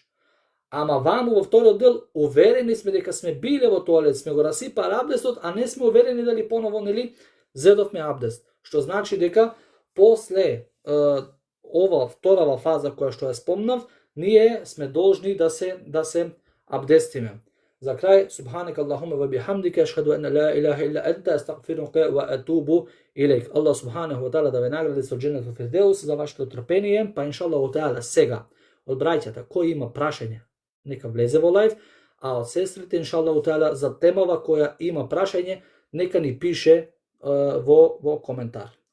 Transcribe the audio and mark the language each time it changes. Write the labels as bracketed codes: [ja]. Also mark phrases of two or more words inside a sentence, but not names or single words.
[mk] Ама ваму во вториот дел уверени сме дека сме биле во тоалет, сме го расипале абдестот, а не сме уверени дали поново зедовме абдест. Што значи дека после ова вторава фаза која што ја спомнав, ние сме должни да се абдестиме. За крај, [ar] سبحانك اللهم وبحمدك أشهد أن لا إله إلا أنت أستغفرك وأتوب إليك. [mk] Аллах [ar] سبحانه وتعالى [mk] да ве награди со [ar] جنة الفردوس [mk] за вашето трпение, па [ar] إن شاء الله تعالى [mk] сега од браќата кој има прашање, нека влезе во лајв, а од сестрите [ar] إن شاء الله تعالى [mk] за темава која има прашање, нека ни пише во коментар.